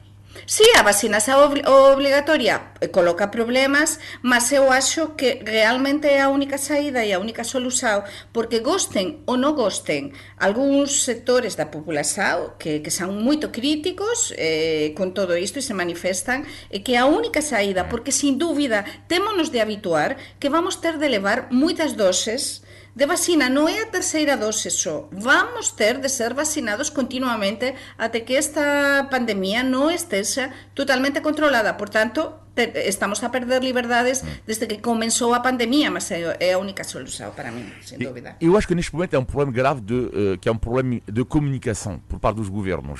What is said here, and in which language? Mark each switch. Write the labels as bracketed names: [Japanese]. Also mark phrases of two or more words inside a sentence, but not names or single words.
[Galician] Sí, a vacinación obrigatoria coloca problemas, mas eu acho que realmente é a única saída e a única solución, porque gosten ou non gosten algúns sectores da populación que son moito críticos con todo isto e se manifestan, que é a única saída, porque sin dúbida témonos de habituar que vamos ter de levar moitas doses de vacina, non é a terceira dose só. Vamos ter de ser vacinados continuamente até que esta pandemia non esteja totalmente controlada. [Portuguese] Por tanto, estamos a perder liberdades desde que começou a pandemia, mas é a única solução para mim, sem dúvida. Eu acho que neste momento é um problema grave que é um problema de comunicação por parte dos governos.